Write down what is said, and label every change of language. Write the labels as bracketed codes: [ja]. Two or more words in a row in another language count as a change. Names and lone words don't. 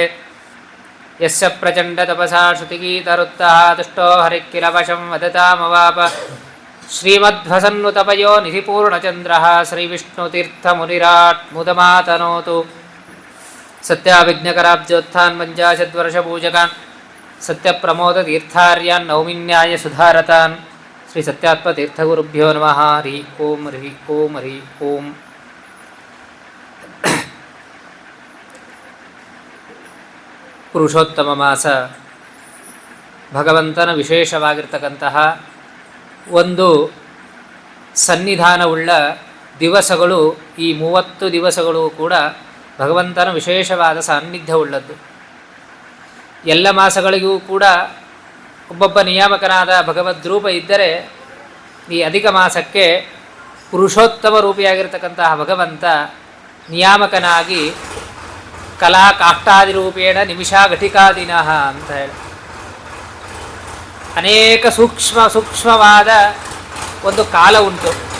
[sa] ಯಸ್ಯ ಪ್ರಚಂಡ ತಪಸಾ ಶ್ರುತಿಗೀತರುತ್ತಃ ತುಷ್ಟೋ ಹರಿಕ್ಕಿಲವಶಂ ವದತಾಮವಾಪ ಶ್ರೀಮಧ್ವಸನ್ನುತಪಯೋ ನಿಧಿಪೂರ್ಣಚಂದ್ರಃ ಶ್ರೀವಿಷ್ಣುತೀರ್ಥಮುನಿರಾಟ್ ಮುದಮಾತನೋತು ಸತ್ಯಾಭಿಜ್ಞಕರಾಬ್ಜೋತ್ಥಾನ್ ಪಂಚಾಶದ್ವರ್ಷಪೂಜಕಾನ್ ಸತ್ಯಪ್ರಮೋದತೀರ್ಥಾರ್ಯಾನ್ ನೌಮಿನ್ಯಾಯ ಸುಧಾರತಾನ್ ಶ್ರೀ ಸತ್ಯಾತ್ಮತೀರ್ಥಗುರುಭ್ಯೋ ನಮಃ. ಹರಿ ಓಂ ಹರಿ ಓಂ ಹರಿ ಓಂ. [kn] ಪುರುಷೋತ್ತಮ ಮಾಸ ಭಗವಂತನ ವಿಶೇಷವಾಗಿರ್ತಕ್ಕಂತಹ ಒಂದು ಸನ್ನಿಧಾನವುಳ್ಳ ದಿವಸಗಳು. ಈ 30 ದಿವಸಗಳು ಕೂಡ ಭಗವಂತನ ವಿಶೇಷವಾದ ಸಾನ್ನಿಧ್ಯವುಳ್ಳದ್ದು. ಎಲ್ಲ ಮಾಸಗಳಿಗೂ ಕೂಡ ಒಬ್ಬೊಬ್ಬ ನಿಯಾಮಕನಾದ ಭಗವದ್ರೂಪ ಇದ್ದರೆ, ಈ ಅಧಿಕ ಮಾಸಕ್ಕೆ ಪುರುಷೋತ್ತಮ ರೂಪಿಯಾಗಿರ್ತಕ್ಕಂತಹ ಭಗವಂತ ನಿಯಾಮಕನಾಗಿ [sa] ಕಲಾ ಕಾಷ್ಟಾದಿ ರೂಪೇಣ ನಿಮಿಷಾ ಘಟಿಕಾದಿನಃ [kn] ಅಂತ ಹೇಳಿ ಅನೇಕ ಸೂಕ್ಷ್ಮವಾದ ಒಂದು ಕಾಲ ಉಂಟು.